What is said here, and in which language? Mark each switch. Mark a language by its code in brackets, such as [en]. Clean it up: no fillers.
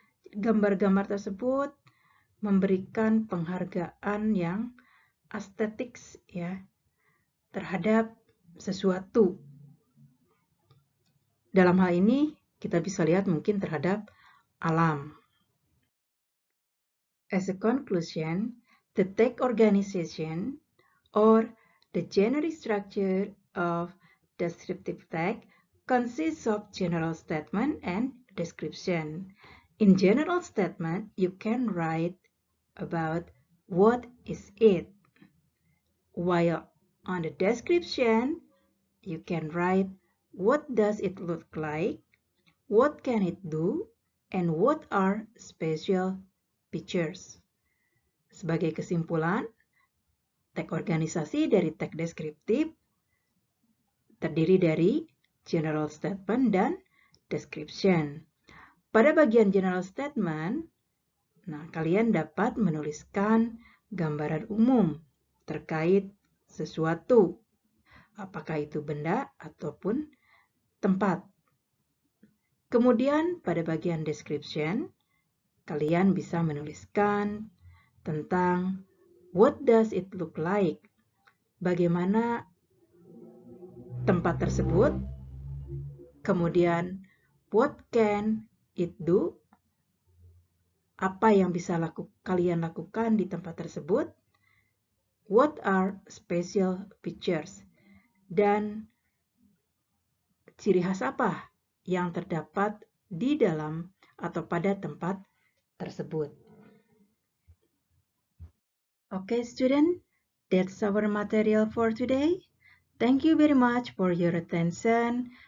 [id] Gambar-gambar tersebut memberikan penghargaan yang estetik ya terhadap sesuatu. Dalam hal ini, kita bisa lihat mungkin terhadap alam. [en] As a conclusion, the tag organization or the generic structure of descriptive tag consists of general statement and description. In general statement, you can write about what is it, while on the description, you can write what does it look like, what can it do, and what are special features. [id] Sebagai kesimpulan, tag organisasi dari tag deskriptif terdiri dari general statement dan description. Pada bagian general statement, kalian dapat menuliskan gambaran umum terkait sesuatu, apakah itu benda ataupun tempat. Kemudian pada bagian description, kalian bisa menuliskan tentang [en] what does it look like, [id] bagaimana tempat tersebut, kemudian [en] what can it do, [id] apa yang bisa kalian lakukan di tempat tersebut, [en] what are special features, [id] dan ciri khas apa yang terdapat di dalam atau pada tempat tersebut. [en] Okay, student, that's our material for today. Thank you very much for your attention.